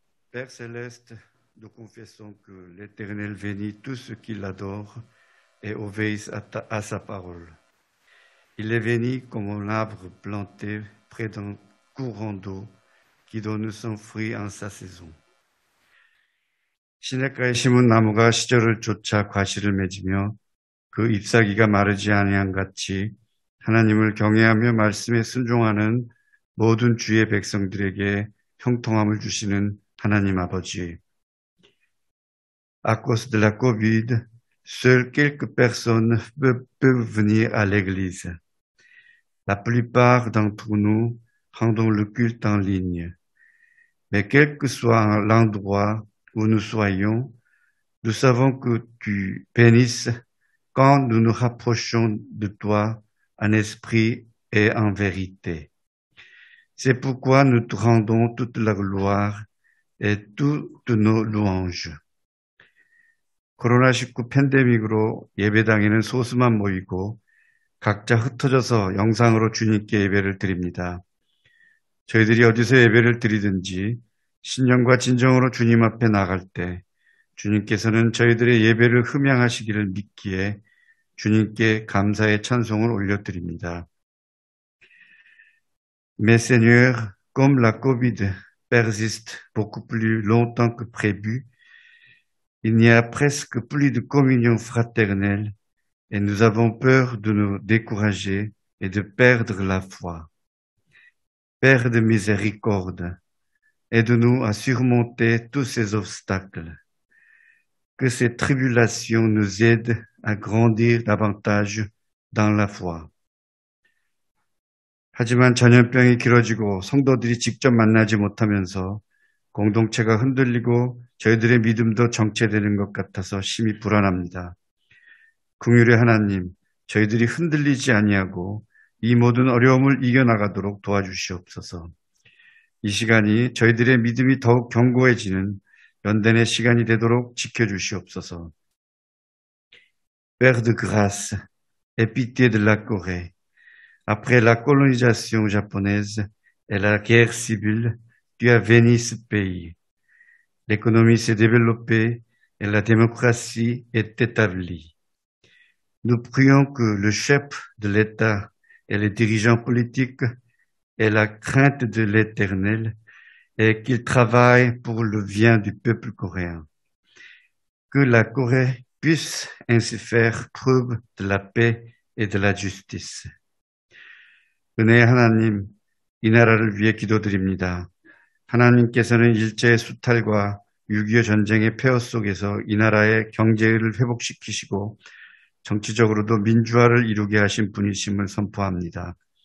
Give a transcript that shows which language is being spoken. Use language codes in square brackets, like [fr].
[fr] Père céleste, nous confessons que l'Éternel bénit tous ceux qui l'adorent et obéissent à sa parole. Il est béni comme un arbre planté près d'un courant d'eau qui donne son fruit en sa saison. [ko] 시냇가에 심은 나무가 시절을 쫓아 과실을 맺으며 그 잎사귀가 마르지 아니한 같이 하나님을 경외하며 말씀에 순종하는 모든 주의 백성들에게 형통함을 주시는 하나님 아버지. [fr] À cause de la Covid, seules quelques personnes peuvent venir à l'église. La plupart d'entre nous rendons le culte en ligne. Mais quel que soit l'endroit où nous soyons, nous savons que tu bénisses quand nous nous rapprochons de toi en esprit et en vérité. C'est pourquoi nous te rendons toute la gloire et toutes nos louanges. [ko] 코로나19 팬데믹으로 예배당에는 소수만 모이고 각자 흩어져서 영상으로 주님께 예배를 드립니다. 저희들이 어디서 예배를 드리든지 신령과 진정으로 주님 앞에 나갈 때 주님께서는 저희들의 예배를 흠양하시기를 믿기에 주님께 감사의 찬송을 올려드립니다. [fr] Mais Seigneur, comme la Covid persiste beaucoup plus longtemps que prévu, il n'y a presque plus de communion fraternelle et nous avons peur de nous décourager et de perdre la foi. Père de miséricorde, aide-nous à surmonter tous ces obstacles. Que ces tribulations nous aident à grandir davantage dans la foi. [ko] 하지만 전염병이 길어지고 성도들이 직접 만나지 못하면서 공동체가 흔들리고 저희들의 믿음도 정체되는 것 같아서 심히 불안합니다. 긍휼의 하나님, 저희들이 흔들리지 아니하고 이 모든 어려움을 이겨나가도록 도와주시옵소서. 이 시간이 저희들의 믿음이 더욱 견고해지는 연단의 시간이 되도록 지켜주시옵소서. [fr] Père de grâce, aie pitié de la Corée. Après la colonisation japonaise et la guerre civile, tu as béni ce pays. L'économie s'est développée et la démocratie est établie. Nous prions que le chef de l'État et les dirigeants politiques aient la crainte de l'Éternel et qu'ils travaillent pour le bien du peuple coréen. Que la Corée puisse ainsi faire preuve de la paix et de la justice. [ko] 은혜의 하나님, 이 나라를 위해 기도드립니다. 하나님께서는 일제의 수탈과 6.25 전쟁의 폐허 속에서 이 나라의 경제를 회복시키시고 정치적으로도 민주화를 이루게 하신 분이심을 선포합니다.